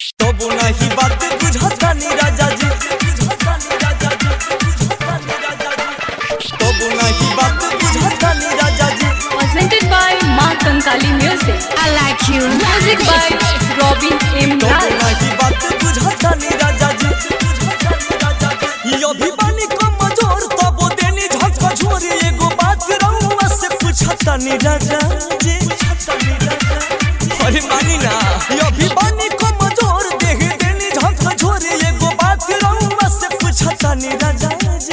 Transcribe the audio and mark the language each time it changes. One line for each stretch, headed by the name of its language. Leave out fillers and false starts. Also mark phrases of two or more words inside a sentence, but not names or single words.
Bhojpuri: तब नहीं बात बुझतानी राजा जी, तब नहीं बात बुझतानी राजा जी।
English: Presented by माँ कंकाली म्यूजिक। I like you music by Robin M.
Bhojpuri: तब Raj। नहीं बात बुझतानी राजा जी, यो भी बानी कमजोर तब देनी झटका झोरी एगो बात रउआ से पूछतानी राजा जी। अरे मानी ना यो भी बानी कमजोर देह देनी झटका झोरी एगो बात रउआ से पूछतानी राजा जी।